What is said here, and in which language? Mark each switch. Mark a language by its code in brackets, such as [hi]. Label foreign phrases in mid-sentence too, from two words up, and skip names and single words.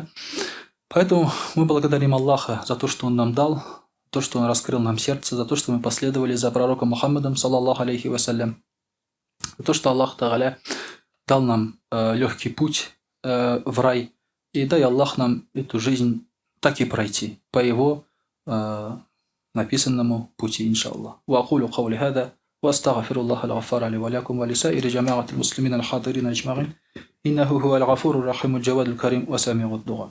[ru] Поэтому мы благодарим Аллаха за то, что Он нам дал, то, что Он раскрыл нам сердце, за то, что мы последовали за пророком Мухаммадом, [ar] صلى الله عليه وسلم, [ru] за то, что Аллах Тааля дал нам легкий путь в рай, и дай Аллах нам эту жизнь так и пройти по Его написанному пути, иншаллах. [ar] وأقول قولي هذا وأستغفر الله الغفار لي ولكم ولسائر جماعة المسلمين الحاضرين أجمعين إنه هو الغفور رحيم جواد الكريم وسميع الدعاء.